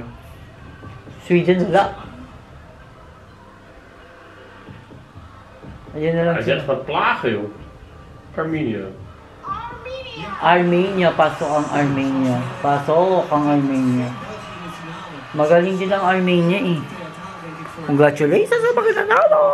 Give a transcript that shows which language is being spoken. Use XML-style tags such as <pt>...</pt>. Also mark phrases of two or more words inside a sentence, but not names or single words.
<tl>Sweden, wala. Ayan na lang</tl> <nl>Hij</nl> <tl>sila.</tl> <nl>zegt van plagen, joh.</nl> <tl>Armenia. Armenia, pasok ang Armenia. Pasok ang Armenia. Magaling din ang Armenia eh. Congratulations sa mga nanalo!</tl>